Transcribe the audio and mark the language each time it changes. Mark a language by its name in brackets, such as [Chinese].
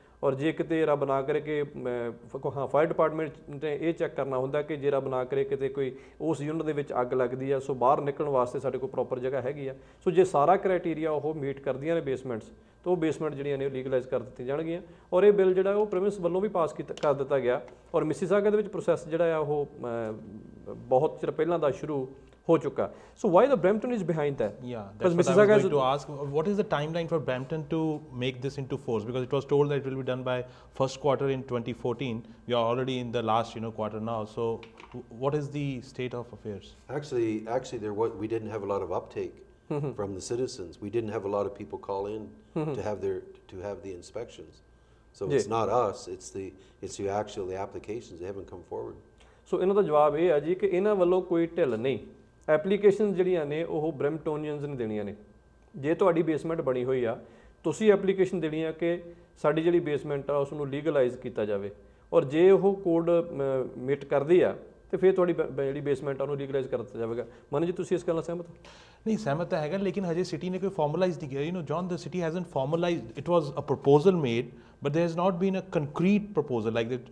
[Punjabi] ਔਰ ਜੇ ਕਿਤੇ ਰੱਬ ਨਾ ਕਰੇ ਕਿ ਫਾਇਰ ਡਿਪਾਰਟਮੈਂਟ ਨੇ ਇਹ ਚੈੱਕ ਕਰਨਾ ਹੁੰਦਾ ਕਿ ਜੇ ਰੱਬ ਨਾ ਕਰੇ ਕਿਤੇ ਕੋਈ ਉਸ ਯੂਨਿਟ ਦੇ ਵਿੱਚ ਅੱਗ ਲੱਗਦੀ ਆ, ਸੋ ਬਾਹਰ ਨਿਕਲਣ ਵਾਸਤੇ ਸਾਡੇ ਕੋਲ ਪ੍ਰੋਪਰ ਜਗ੍ਹਾ ਹੈਗੀ ਆ. ਸੋ ਜੇ ਸਾਰਾ ਕ੍ਰਾਈਟੀਰੀਆ ਉਹ ਮੀਟ ਕਰਦੀਆਂ ਨੇ ਬੇਸਮੈਂਟਸ, ਤਾਂ ਉਹ ਬੇਸਮੈਂਟ ਜਿਹੜੀਆਂ ਨੇ ਉਹ ਲੀਗਲਾਈਜ਼ ਕਰ ਦਿੱਤੀਆਂ ਜਾਣਗੀਆਂ. ਔਰ ਇਹ ਬਿੱਲ ਜਿਹੜਾ ਉਹ ਪ੍ਰੋਵਿੰਸ ਵੱਲੋਂ ਵੀ ਪਾਸ ਕਰ ਦਿੱਤਾ ਗਿਆ. ਔਰ ਮਿਸੀਸਾਗਾ ਦੇ ਵਿੱਚ ਪ੍ਰੋਸੈਸ ਜਿਹੜਾ ਆ ਉਹ ਬਹੁਤ ਚਿਰ ਪਹਿਲਾਂ ਦਾ ਸ਼ੁਰੂ ਹੋ ਚੁੱਕਾ. [English] So why the Brampton is behind that? Yeah, that's what I was going to ask. What is the timeline for Brampton to make this into force? Because it was told that it will be done by first quarter in 2014. We are already in the last quarter now. So what is the state of affairs? Actually, we didn't have a lot of uptake from the citizens. We didn't have a lot of people call in to have the inspections. So it's not us, it's the applications. They haven't come forward. [Punjabi] ਸੋ ਇਹਨਾਂ ਦਾ ਜਵਾਬ ਇਹ ਆ ਜੀ ਕਿ ਇਹਨਾਂ ਵੱਲੋਂ ਕੋਈ ਢਿੱਲ ਨਹੀਂ, ਐਪਲੀਕੇਸ਼ਨ ਜਿਹੜੀਆਂ ਨੇ ਉਹ ਬ੍ਰੈਂਪਟੋਨੀਅਨਸ ਨੇ ਦੇਣੀਆਂ ਨੇ। ਜੇ ਤੁਹਾਡੀ ਬੇਸਮੈਂਟ ਬਣੀ ਹੋਈ ਆ, ਤੁਸੀਂ ਐਪਲੀਕੇਸ਼ਨ ਦੇਣੀ ਆ ਕਿ ਸਾਡੀ ਜਿਹੜੀ ਬੇਸਮੈਂਟ ਆ ਉਸ ਨੂੰ ਲੀਗਲਾਈਜ਼ ਕੀਤਾ ਜਾਵੇ, ਔਰ ਜੇ ਉਹ ਕੋਡ ਮਿਟ ਕਰਦੀ ਆ ਤੇ ਫਿਰ ਤੁਹਾਡੀ ਜਿਹੜੀ ਬੇਸਮੈਂਟ ਆ ਉਹਨੂੰ ਲੀਗਲਾਈਜ਼ ਕਰ ਦਿੱਤਾ ਜਾਵੇਗਾ। ਮਨ ਜੀ ਤੁਸੀਂ ਇਸ ਗੱਲ ਨਾਲ ਸਹਿਮਤ ਹੋ? ਨਹੀਂ, ਸਹਿਮਤ ਤਾਂ ਹੈਗਾ, ਲੇਕਿਨ ਹਜੇ ਸਿਟੀ ਨੇ ਕੋਈ ਫਾਰਮਲਾਈਜ਼ ਨਹੀਂ ਕੀਤਾ। [English] John, the city hasn't formalised. It was a proposal made, but there has not been a concrete proposal, like that.